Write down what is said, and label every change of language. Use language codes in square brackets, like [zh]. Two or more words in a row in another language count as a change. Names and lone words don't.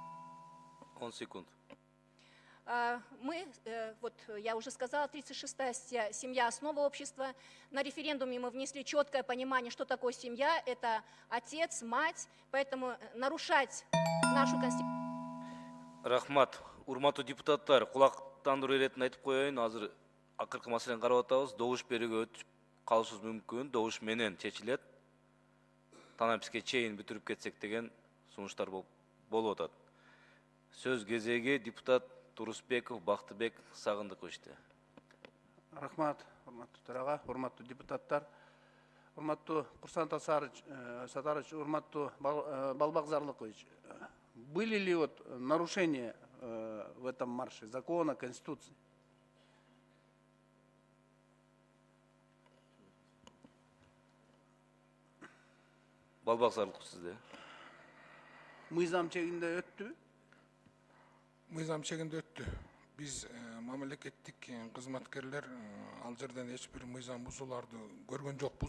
[ru] 10 секунд. Мы, вот я уже сказала, 36-я семья – основа общества. На референдуме мы внесли четкое понимание, что такое семья – это отец, мать. Поэтому нарушать нашу конституцию… [ky] Рахмат. Урматтуу депутаттар, кулактандыруу иретин айтып коеюн. Азыр акыркы маселени карап атабыз. Добуш берүүгө өтүп калышыбыз мүмкүн. Добуш менен чечилет. Танаписке чейин бүтүрүп кетсек деген сунуштар болуп атат. Сөз кезеги депутат Турусбеков, Бактыбек, Сагындыковичте. Рахмат, урматтуу төрага, урматтуу депутаттар, урматтуу Курсан Сатарович, урматтуу Балбак Зарлыкович. [ru] Были ли вот нарушения в этом марше закона, Конституции? [ky] Балбак Зарлыков сизде. Мыйзам чегинде өттү? Мыйзам чегинде өттү. Биз мамлекеттик кызматкерлер ал жерден эч бир мыйзам бузууларды көргөн жокпуз.